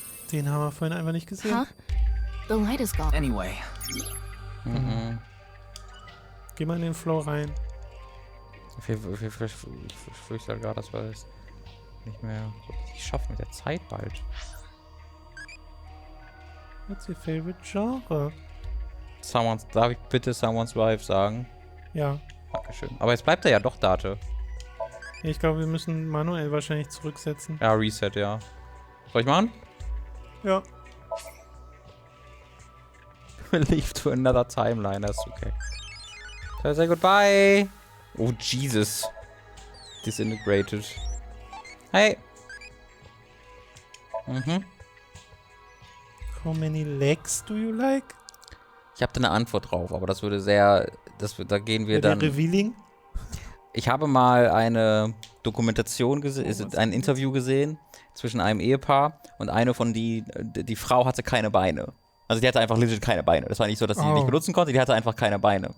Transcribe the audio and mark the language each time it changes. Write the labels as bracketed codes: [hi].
[de] Den haben wir vorhin einfach nicht gesehen. [en] Huh? The light is gone. Anyway. [de] Geh mal in den Flow rein. Ich fürchte halt gerade, dass wir das nicht mehr so richtig schaffen mit der Zeit bald. [en] What's your favorite genre? [de] Darf ich bitte Someone's Wife sagen? Ja. Dankeschön. Aber jetzt bleibt er ja doch Date. Ich glaube, wir müssen manuell wahrscheinlich zurücksetzen. Ja, Reset, ja. Soll ich machen? Ja. [en] Leave to another timeline, [de] das ist okay. [en] So, say goodbye. Oh, Jesus. Disintegrated. Hey. How many legs do you like? [de] Ich habe da eine Antwort drauf, aber das würde sehr... da gehen wir dann... [en] Revealing? [de] Ich habe mal eine Dokumentation gesehen, ein Interview gesehen zwischen einem Ehepaar und eine von die Frau hatte keine Beine. Also die hatte einfach legit keine Beine. Das war nicht so, dass sie die nicht benutzen konnte, die hatte einfach keine Beine.